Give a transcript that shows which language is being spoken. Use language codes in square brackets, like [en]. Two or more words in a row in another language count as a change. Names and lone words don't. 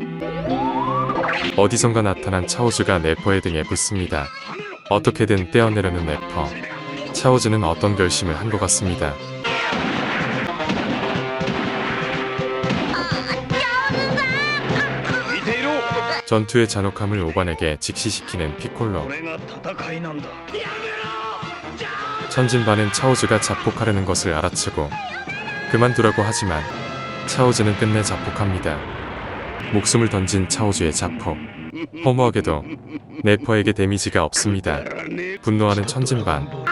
[ko] 어디선가 나타난 차오즈가 네퍼의 등에 붙습니다. 어떻게든 떼어내려는 네퍼. 차오즈는 어떤 결심을 한 것 같습니다. 전투의 잔혹함을 오반에게 직시시키는 피콜로. [ja] これが戦いなんだ [ko] 천진반은 차오즈가 자폭하려는 것을 알아채고 그만두라고 하지만 차오즈는 끝내 자폭합니다. 목숨을 던진 차오즈의 자폭. 허무하게도 네퍼에게 데미지가 없습니다. 분노하는 천진반.